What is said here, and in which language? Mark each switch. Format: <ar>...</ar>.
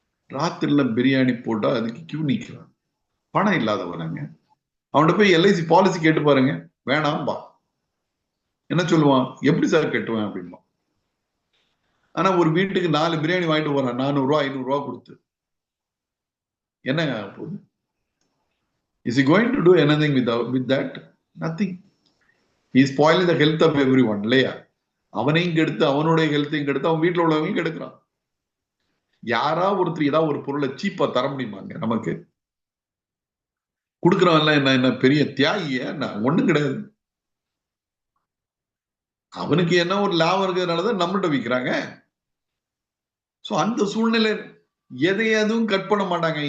<ta>ராத்திரில பிரியாணி போட்டா அதுக்கு கியூ நிக்கிறான். பணம் இல்லாதவனாங்க. அவன்கிட்ட போய் எல்ஐசி பாலிசி கேட்டு பாருங்க, வேணாம்பா. என்ன சொல்லுவான், எப்படி சார் கட்டுவேன் அப்படின்பா. ஆனா ஒரு வீட்டுக்கு 4 பிரியாணி வாங்கிட்டு போறான் 400 ரூபா 500 ரூபா கொடுத்து. என்னங்க போகுது?</ta> <en>Is he going to do anything with that? Nothing. He is spoiling the health of everyone,</en> <ta>இல்லையா? அவனையும் கெடுத்து அவனுடைய ஹெல்த்தையும் கெடுத்து அவன் வீட்டுல உள்ளவங்க கெடுக்கிறான். யாரா ஒருத்தர் ஏதாவது ஒரு பொருளை சீப்பா தர முடியுமாங்க நமக்கு? கொடுக்கறவன் என்ன பெரிய தியாகிய? ஒண்ணும் கிடையாது. அவனுக்கு என்ன ஒரு லாபம் இருக்கிறதுனாலதான் நம்மகிட்ட விற்கிறாங்க. சோ அந்த சூழ்நிலை எதையும் கட் பண்ண மாட்டாங்க.</ta>